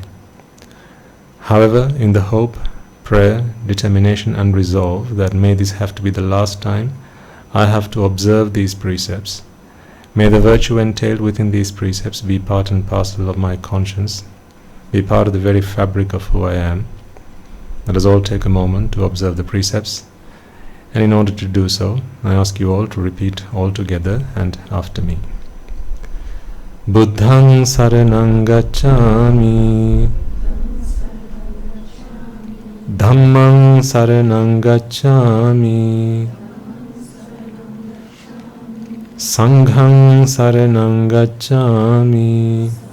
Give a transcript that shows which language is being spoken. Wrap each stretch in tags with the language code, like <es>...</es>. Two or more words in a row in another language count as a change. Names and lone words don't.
<en>However, in the hope, prayer, determination and resolve that may this have to be the last time I have to observe these precepts, may the virtue entailed within these precepts be part and parcel of my conscience, be part of the very fabric of who I am. Let us all take a moment to observe the precepts, and in order to do so, I ask you all to repeat all together and after me.</en> <pi>Buddhaṃ saraṇaṃ gacchāmi, Dhammaṃ saraṇaṃ gacchāmi, Sanghaṃ saraṇaṃ gacchāmi,</pi>